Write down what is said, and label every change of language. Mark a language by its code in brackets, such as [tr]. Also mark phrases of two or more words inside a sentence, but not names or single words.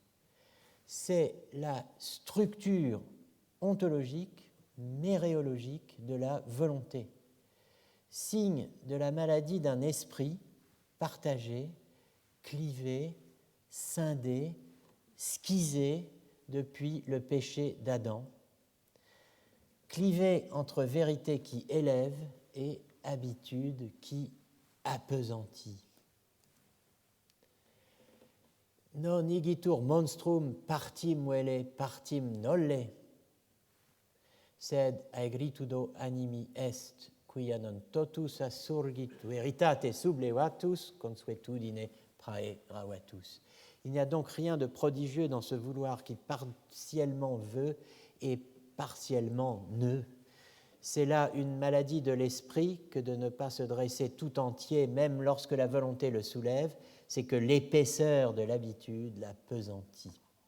[fr] C'est la structure ontologique, méréologique de la volonté, signe de la maladie d'un esprit partagé, clivé, scindé, schisé depuis le péché d'Adam, clivé entre vérité qui élève et habitude qui appesantit. [la] Non igitur monstrum partim vele partim nolle, sed aegritudo animi est, quia non totus assurgit veritate sublevatus, consuetudine prae gravatus. [fr] Il n'y a donc rien de prodigieux dans ce vouloir qui partiellement veut et partiellement ne. C'est là une maladie de l'esprit que de ne pas se dresser tout entier, même lorsque la volonté le soulève, c'est que l'épaisseur de l'habitude l'appesantit.